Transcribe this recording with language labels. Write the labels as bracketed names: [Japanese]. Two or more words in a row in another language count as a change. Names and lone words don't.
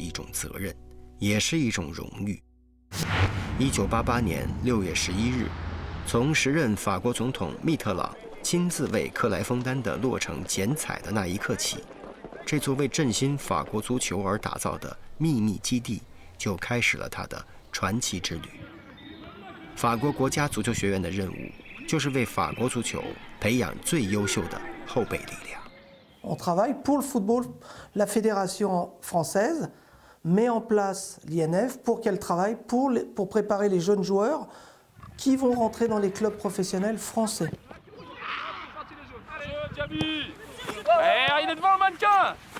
[Chinese] 一种责任，也是一种荣誉。1988年6月11日，从时任法国总统密特朗亲自为克莱枫丹的落成剪彩的那一刻起，这座为振兴法国足球而打造的秘密基地就开始了它的传奇之旅。法国国家足球学院的任务就是为法国足球培养最优秀的后备力量。 [French] On travaille pour le football. La fédération française met en place l'INF pour qu'elle travaille pour préparer les jeunes joueurs qui vont rentrer dans les clubs professionnels français. Il est devant le mannequin.